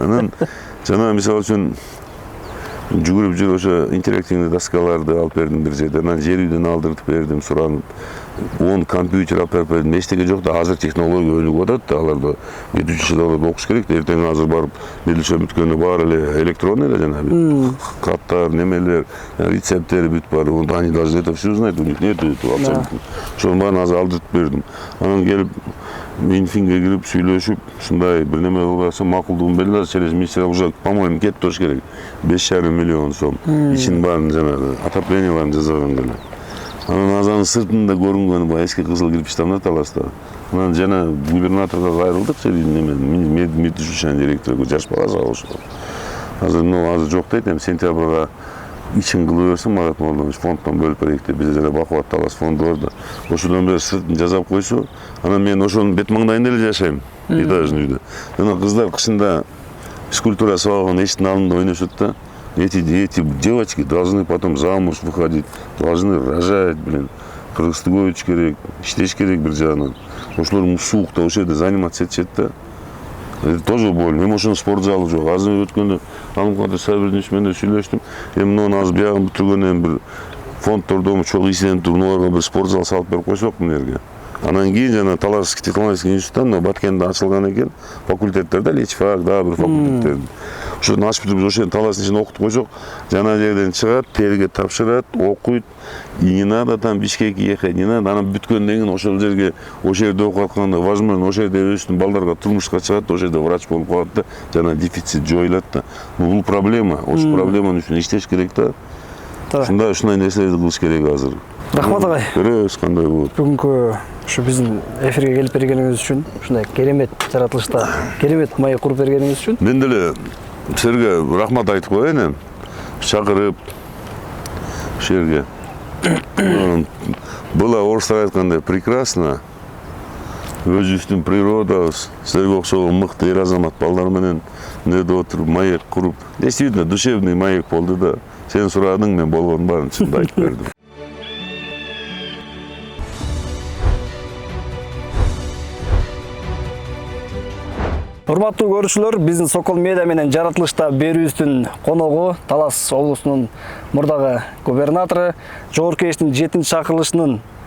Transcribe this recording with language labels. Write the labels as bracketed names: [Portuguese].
[Kyrgyz] Анан жана мисалы үчүн жүгүрүп жүрүп ошо интерактивный доскаларды алып бердим бир жерде. Анан жер үйдөн алдыртып бердим, суранып. 10 компьютер алып берип бердим. Эчтеке жок да, азыр технология өнүгүп атат да, аларда медучилищеде окуш керек да. Эртең азыр барып медучилище бүткөндө баары эле электронный эле жанагы каттар, немелер, рецепттери бүт бар. [Russian] Они должны это все знать, у них нет абсолютно. [Kyrgyz] Ошонун баарын азыр алдыртып бердим. Анан келип Минфинге кирип сүйлөшүп, ушундай бир неме кылса макулдугун берди. [Russian] Через месяц уже, по-моему, [Kyrgyz] кетип туруш керек. 5,5 миллион сом. Ичинин баарын жанагы отопленияларын жасаган эле. Анан азанын сыртында көрүнгөнү баягы эски кызыл кирпичтен да Таласта. Анан жана губернаторго кайрылдык, медучилищенин директору жаш баласы ошол. Азыр жок дейт, эми сентябрга ичин кылып берсем, Марат Молдович фонддон бөлүп берейик деп, бизде жана Бакубат Талас фонду бар да. Ошодон бери сыртын жасап койсо, анан мен ошонун бет маңдайында эле жашайм, этажный үйдө. Жана кыздар кышында физкультура сабагын эшиктин алдында ойношот да. [Russian] Эти девочки должны потом замуж выходить, должны рожать, блин. [Kyrgyz] Кыргызды өтүш керек, иштеш керек бир жагынан. Ошолор суукта ошол жерде заниматься этишет да. [Russian] Это тоже больно. [Kyrgyz] Эми ошонун спорт залы жок. Азыр өткөндө Алымкадыр Сабирдинович менен сүйлөштүм. Эми муну азыр биягын бүтүргөндөн бир фонддордон чоң изденип туруп, муну бир спорт зал салып берип койсок мына жерге. Анан кийин жана Талас технологический институттан Баткенде ачылган экен, факультеттерде лечфак, да, бир факультеттер. Ошону ачып бүтүрүп, ошол Таластын ичине окутуп койсок, жана жерден чыгат, терге тапшырат, окуйт. [Russian] И не надо там Бишкекке ехать, не надо. [Kyrgyz] Анан бүткөндөн кийин ошол жерге, ошол жерде окуп атканда, возможно, ошол жерде өзүнүн балдарга турмушка чыгат, ошол жерде врач болуп калат да, жана дефицит жоюлат да. Бул проблема, ошол проблеманын үчүн иштеш керек да. Ушундай нерселерди кылыш керек азыр. Рахмат агай. Көрөбүз кандай болот. Бүгүнкү ушу биздин эфирге келип бергениңиз үчүн, ушундай керемет жаратылышта керемет маек куруп бергениңиз үчүн мен деле силерге рахмат айтып коеюн эми. Чакырып ушул жерге. Было орустар айткандай прекрасно. Өзүбүздүн природабыз, силерге окшогон мыкты эр азамат балдар менен неде отуруп маек куруп. [Russian] Действительно душевный [Kyrgyz] маек болду да. Сен сурадың, мен болгонун баарын чынды айтып бердим. Урматтуу көрүүчүлөр, биздин Сокол Медиа менен жаратылышта берүүбүздүн коногу Талас облусунун мурдагы губернатору, жогорку кеңештин 7-чакырылышынын